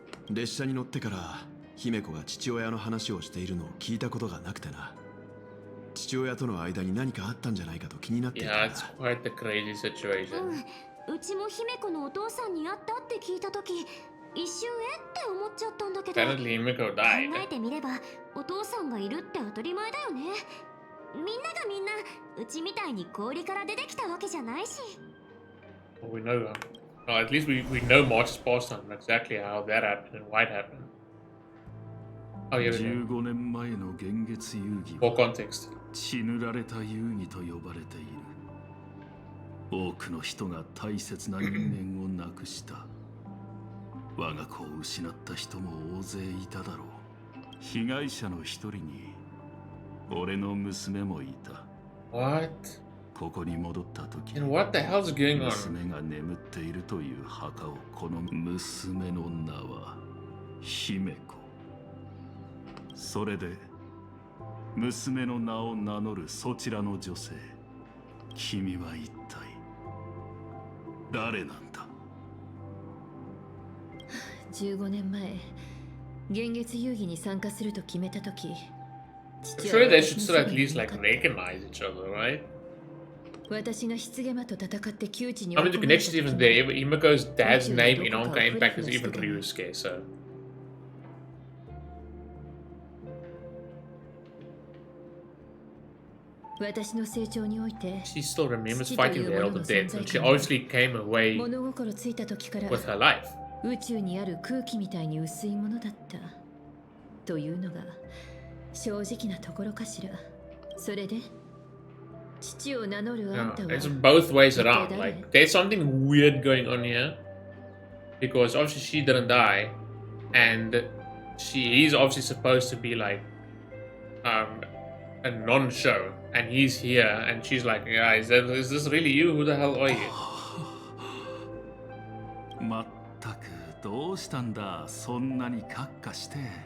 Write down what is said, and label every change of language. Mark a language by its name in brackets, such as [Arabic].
[Japanese] 列車に乗ってから姫子が父親の話をしているのを聞いたことがなくてな。父親との間に何かあったんじゃないかと気になっていた。 [English] Yeah, it's quite a crazy situation. [Japanese] うちも姫子のお父さんに会ったって聞いたとき、一瞬って思っちゃったんだけど。 [English] Apparently Himiko died. [Japanese] 考えてみればお父さんがいるって当たり前だよね。みんながみんなうちみたいに氷から出てきたわけじゃないし。 [English] Well, we know, well, at least we know March's past time and exactly how that happened and why it happened. Oh, yeah, [Japanese] 15年前の幻月遊戯 [English] for context. [Japanese] 血塗られた遊戯と呼ばれている。多くの人が大切な人間を亡くした。我が子を失った人も大勢いただろう。被害者の一人に俺の娘もいた。 [English] What? [Japanese] ここに戻った時、 [English] And what the hell's going on? [Japanese] 娘が眠っているという墓をこの娘の名は姫子。それで娘の名を名乗るそちらの女性、君は一体誰なんだ？15年前、幻月遊戯に参加すると決めたとき、 [English] Surely they should still at least like recognize each other, right? [Japanese] 私が失ゲマと戦って窮地に [English] I mean, the connection is even there. Himiko's dad's name in Honkai Impact is even Ryusuke, so. [Japanese] 私の成長において [English] She still remembers fighting the Elder Dead, and she obviously came away [Japanese] 物心ついた時から [English] with her life. [Japanese] 宇宙にある空気みたいに薄いものだったというのが正直なところかしら。それで父を名乗るあんたは [English] It's both ways around. Like, there's something weird going on here. Because obviously she didn't die. And he's obviously supposed to be like a non-show. And he's here. And she's like, yeah, is this really you? Who the hell are you? [Japanese] まったくどうしたんだ、そんなにカッカして。